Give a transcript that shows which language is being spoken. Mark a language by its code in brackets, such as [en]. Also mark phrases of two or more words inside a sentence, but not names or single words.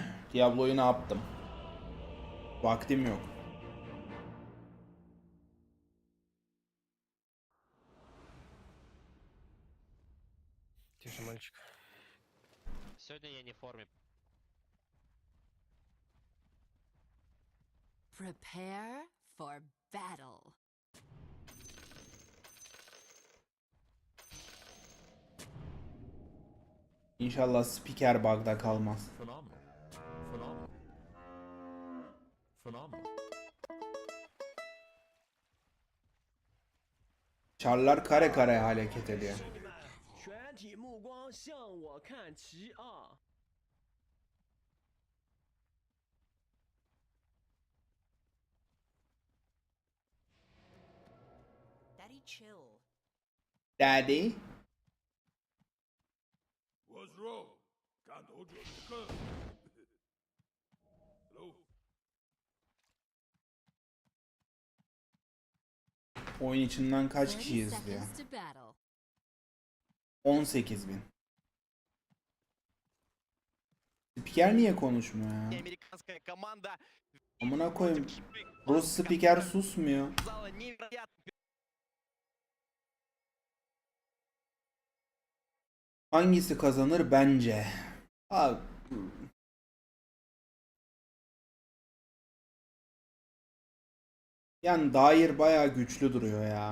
[tr] Diablo'yu ne yaptım? Vaktim yok. [ru] Тише, мальчик. Сегодня я не в форме. [en] Prepare for battle. [tr] İnşallah spiker bug'da kalmaz. [en] Phenomenal. Phenomenal. Phenomenal. [tr] Çarlar kare kare hareket ediyor. [zh] 全体目光向我看齐啊！ [en] Daddy chill. Daddy. What's wrong? Can't hold your liquor. Hello? [tr] Oyun içinden kaç 30 kişi izliyor? [en] seconds to battle. [tr] 18.000. Spiker niye konuşmuyor ya? [ru] Американская команда [tr] Amına koyayım. Rus spiker susmuyor. [ru] показала невероятный [tr] Hangisi kazanır bence? Abi. Yani dair bayağı güçlü duruyor ya.